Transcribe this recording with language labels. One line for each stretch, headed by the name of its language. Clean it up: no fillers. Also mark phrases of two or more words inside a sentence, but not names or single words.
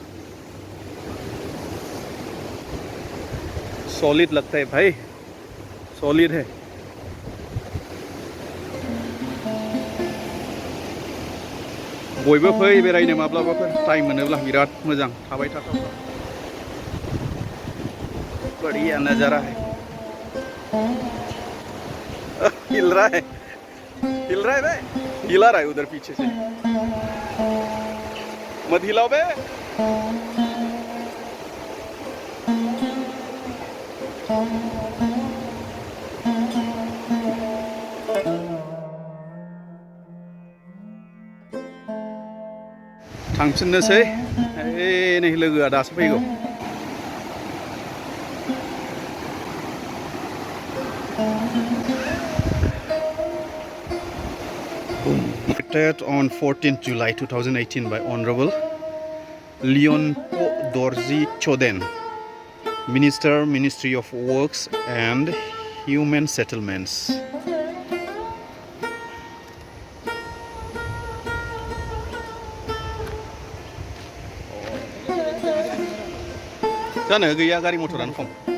Hindi: सॉलिड लगता है भाई सॉलिड है
Bodo: बयबो फै बेरायनो माब्लाबाफोर टाइम मोनोब्ला बिराद मोजां थाबाय थाथाव
Hindi: बढ़िया नजारा है हिल रहा है
Bodo: बे
Hindi: हिला रहा है उधर पीछे से मत हिलाओ
Bodo: बे थांफिननोसै नै लोगोआ दासो फैगौ
English: Created on 14th July 2018 by Honorable Leon Dorji Choden, Minister, Ministry of Works and Human Settlements.
Bodo: जानो गैया गारि मटरानो खम